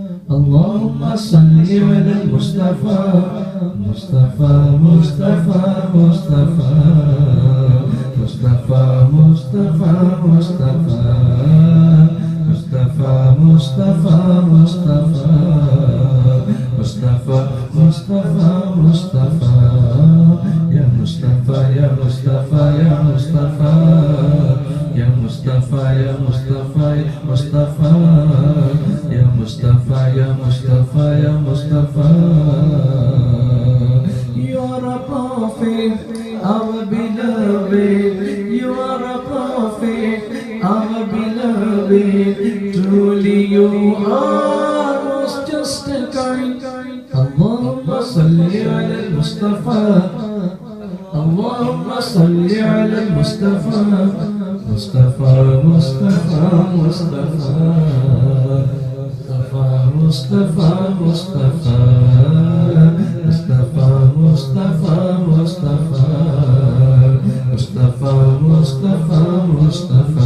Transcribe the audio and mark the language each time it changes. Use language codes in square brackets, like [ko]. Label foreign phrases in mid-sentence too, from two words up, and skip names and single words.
[ar] اللهم صل على مصطفى، مصطفى، مصطفى، مصطفى، مصطفى, مصطفى، مصطفى، مصطفى، مصطفى، مصطفى، مصطفى، مصطفى، مصطفى، يا مصطفى، يا مصطفى، يا مصطفى، يا مصطفى، يا مصطفى، يا مصطفى، يا مصطفى، يا مصطفى، يا مصطفى. [en] You are a prophet, our beloved. You are a prophet, our beloved. Truly you are most just and kind. [ar] اللهم صل على المصطفى، اللهم صل على المصطفى، مصطفى، مصطفى، مصطفى, Mustafa, Mustafa, Mustafa, Mustafa, Mustafa, Mustafa, Mustafa, Mustafa,